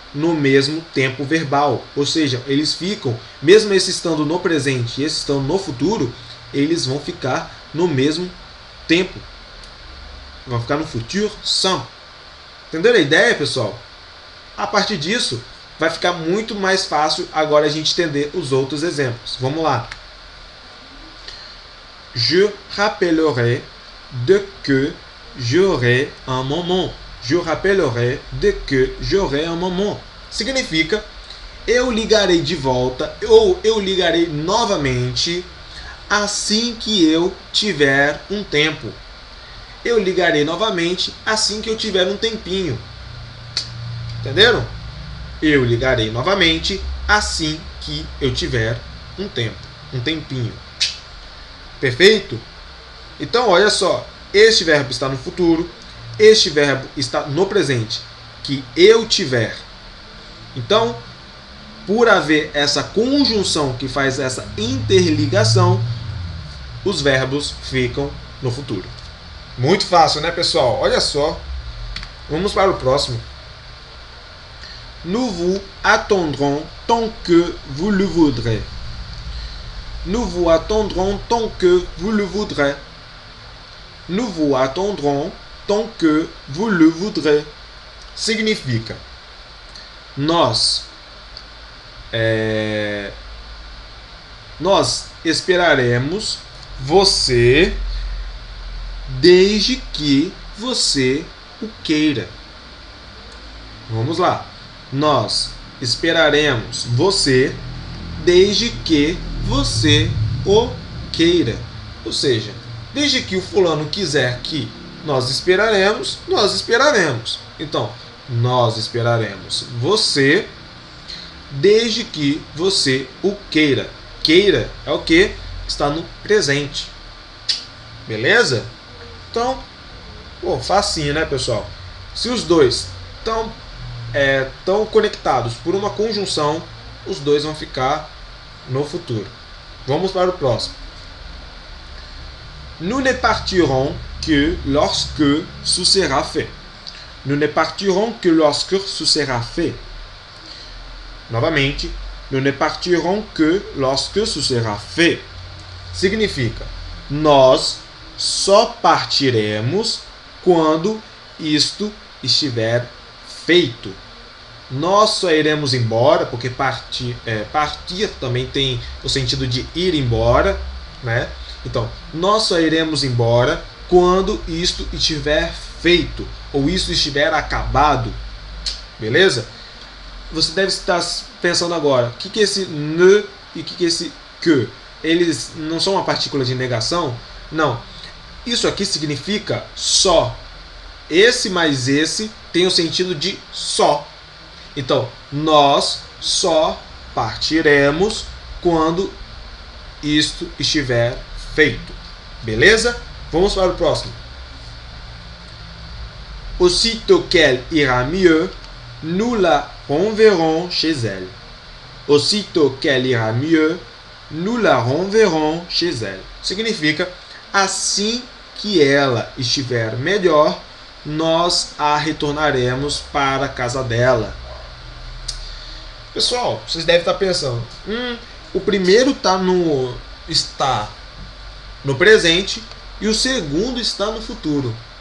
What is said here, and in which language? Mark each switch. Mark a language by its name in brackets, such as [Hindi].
[Portuguese] no mesmo tempo verbal. Ou seja, eles ficam, mesmo esse estando no presente e esse estando no futuro, eles vão ficar no mesmo tempo. Vão ficar no futur simple. Entenderam a ideia, pessoal? A partir disso, vai ficar muito mais fácil agora a gente entender os outros exemplos. Vamos lá. [French] Je rappellerai de que j'aurai un moment. Je rappellerai de que j'aurai un moment. [Portuguese] Significa, eu ligarei de volta ou eu ligarei novamente assim que eu tiver um tempo. Eu ligarei novamente assim que eu tiver um tempinho. Entenderam? Eu ligarei novamente assim que eu tiver um tempo, um tempinho. Perfeito? Então, olha só. Este verbo está no futuro. Este verbo está no presente. Que eu tiver. Então, por haver essa conjunção que faz essa interligação, os verbos ficam no futuro. Muito fácil, né, pessoal? Olha só. Vamos para o próximo. [French] Nous vous attendrons tant que vous le voudrez. Nous vous attendrons tant que vous le voudrez. Nous vous attendrons tant que vous le voudrez. [Portuguese] Significa, nós esperaremos você desde que você o queira. Vamos lá. Nós esperaremos você desde que você o queira. Ou seja, desde que o fulano quiser que nós esperaremos, nós esperaremos. Então, nós esperaremos você desde que você o queira. Queira é o que? Está no presente. Beleza? Então, facinho, né, pessoal? Se os dois estão conectados por uma conjunção, os dois vão ficar no futuro. Vamos para o próximo. [French] Nous ne partirons que lorsque ce sera fait. Nous ne partirons que lorsque ce sera fait. Novamente, nous ne partirons que lorsque ce sera fait. [Portuguese] Significa, nós só partiremos quando isto estiver feito. Nós só iremos embora, porque partir também tem o sentido de ir embora, né? Então, nós só iremos embora quando isto estiver feito, ou isto estiver acabado. Beleza? Você deve estar pensando agora, o que é esse ne e o que é esse que? Eles não são uma partícula de negação? Não. Isso aqui significa só. Esse mais esse tem o sentido de só. Então, nós só partiremos quando isto estiver feito. Beleza? Vamos para o próximo. [French] Aussitôt qu'elle ira mieux, nous la renverrons chez elle. Aussitôt qu'elle ira mieux, nous la renverrons chez elle. [Portuguese] Significa, assim que ela estiver melhor, nós a retornaremos para a casa dela. Pessoal, vocês devem estar pensando, o primeiro está no presente e o segundo está no futuro.